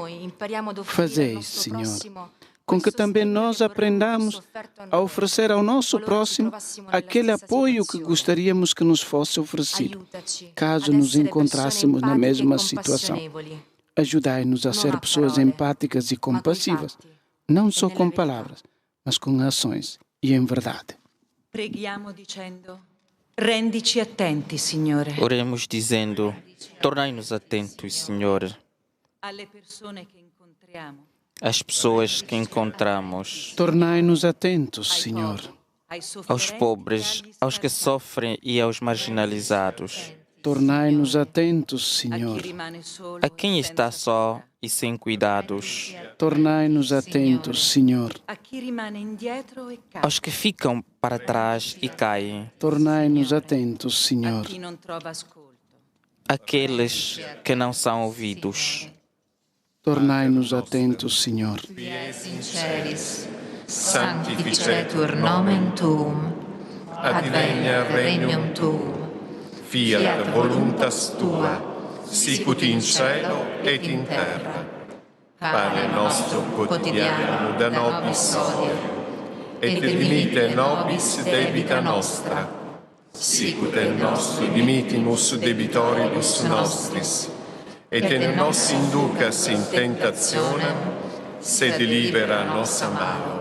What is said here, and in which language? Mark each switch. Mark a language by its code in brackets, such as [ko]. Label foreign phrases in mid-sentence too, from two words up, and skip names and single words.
[pt] Fazei, Senhor, com que também nós aprendamos a oferecer ao nosso próximo aquele apoio que gostaríamos que nos fosse oferecido, caso nos encontrássemos na mesma situação. Ajudai-nos a ser pessoas empáticas e compassivas, não só com palavras, mas com ações e em verdade. [it] Preghiamo dicendo: rendici attenti, Signore. [pt] Oremos dizendo: tornai-nos atentos, Senhor, [it] Alle persone che incontriamo, [pt] às pessoas que encontramos, Tornai-nos atentos, Senhor, aos pobres, aos que sofrem e aos marginalizados, tornai-nos atentos, [it] a [pt] Senhor, [it] chi rimane solo, [pt] a quem está só e sem cuidados, tornai-nos atentos, Senhor, [it] a chi rimane indietro e cade, [pt] aos que ficam para trás e caem, tornai-nos atentos, [it] a [pt] Senhor, [it] chi non trova ascolto. [pt] aqueles que não são ouvidos. tornai-nos atentos, Senhor. [la] Dies in celis, sanctificetur nomen tuum, adveniat regnum tuum, Fiat voluntas tua, sicut in cielo et in terra. Pane nostro quotidiano da nobis hodie, et dimitte nobis debita nostra, sicut et nos dimittimus debitoribus nostris, et ne nos inducas in tentationem, sed libera nos a malo.